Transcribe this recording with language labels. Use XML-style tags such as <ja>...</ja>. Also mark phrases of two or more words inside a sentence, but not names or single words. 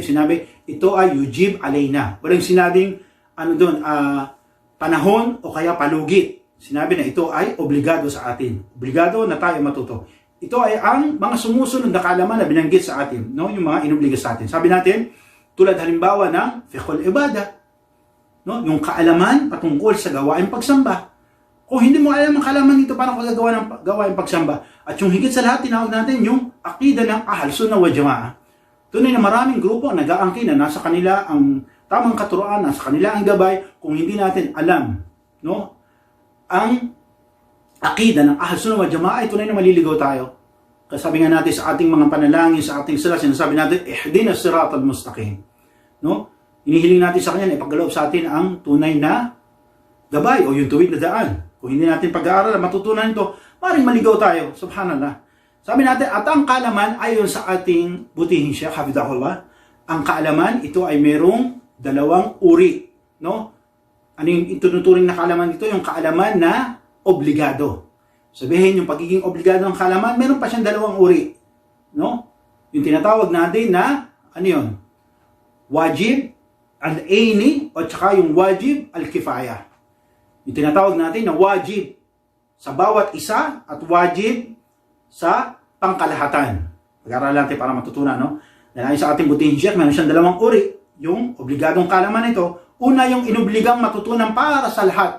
<tl>Sinabi ito ay</tl> <ar>يجب علينا.</ar> <tl>Walang sinabing panahon o kaya palugit. Sinabi na ito ay obligado sa atin. Obligado na tayo matuto. Ito ay ang mga sumusunod na kaalaman na binanggit sa atin. No? Yung mga inubliga sa atin. Sabi natin, tulad halimbawa ng</tl> <ar>فقه العبادة.</ar> <tl>No? Yung kaalaman patungkol sa gawain pagsamba. Kung hindi mo alam ang kaalaman nito, paano ka gagawa ng gawain pagsamba? At yung higit sa lahat, tinawag natin yung akida ng</tl> <ar>أهل السنة والجماعة.</ar> <tl>Tunay na maraming grupo ang nag-aangkin na nasa kanila ang tamang katuroan, nasa kanila ang gabay, kung hindi natin alam, no? Ang akida ng</tl> <ar>أهل السنة والجماعة</ar> <tl>ay tunay na maliligaw tayo. Kasabi nga natin sa ating mga panalangin, sa ating sala, sinasabi natin,</tl> <ar>اهدنا الصراط المستقيم.</ar> <tl>No? Inihiling natin sa Kanya na ipagkaloob sa atin ang tunay na gabay o yung tuwid na daan. Kung hindi natin pag-aaral, matutunan ito, maring maligaw tayo. Subhanallah. Sabi natin, at ang kaalaman, ayon sa ating butihin siya, hafidahullah, ang kaalaman, ito ay merong dalawang uri. No? Ano yung ituturing na kaalaman dito? Yung kaalaman na obligado. Sabihin, yung pagiging obligado ng kaalaman, meron pa siyang dalawang uri. No? Yung tinatawag natin na, ano yun?</tl> <ar>واجب العيني</ar> <tl>o tsaka yung</tl> <ar>واجب الكفاية.</ar> <tl>Yung tinatawag natin na wajib sa bawat isa at wajib sa pangkalahatan. Pag-aralan natin para matutunan, no? Dahil sa ating butihin siya, meron siyang dalawang uri. Yung obligadong kaalaman nito, una yung inubligang matutunan para sa lahat.</tl>